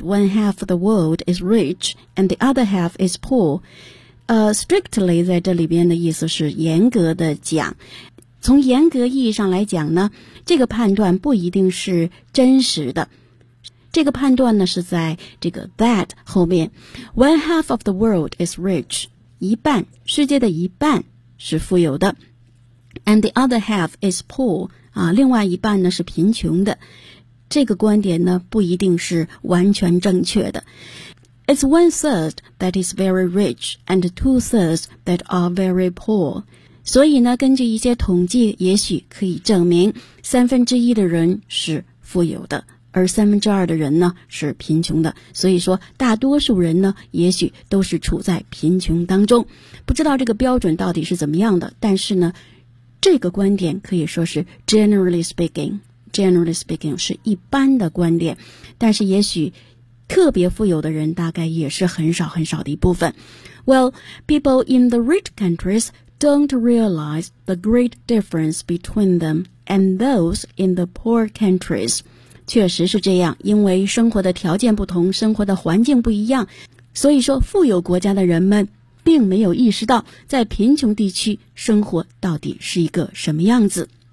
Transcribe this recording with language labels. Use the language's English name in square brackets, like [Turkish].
[English] that one half of the world is rich and the other half is poor. [Chinese] Strictly 在这里边的意思是严格的讲。从严格意义上来讲呢，这个判断不一定是真实的。这个判断呢是在这个 that 后面。 [English] One half of the world is rich. [Chinese] 一半，世界的一半是富有的。 [English] And the other half is poor. [Chinese] 啊，另外一半呢是贫穷的。这个观点呢不一定是完全正确的。 [English] It's one third that is very rich and two thirds that are very poor. [Chinese] 所以呢根据一些统计也许可以证明三分之一的人是富有的。而三分之二的人呢是贫穷的，所以说大多数人呢也许都是处在贫穷当中。不知道这个标准到底是怎么样的，但是呢这个观点可以说是 [English] generally speaking [Chinese] 是一般的观点，但是也许特别富有的人大概也是很少很少的一部分。 [English] Well, people in the rich countries don't realize the great difference between them and those in the poor countries. [Chinese] 确实是这样，因为生活的条件不同，生活的环境不一样，所以说富有国家的人们并没有意识到在贫穷地区生活到底是一个什么样子。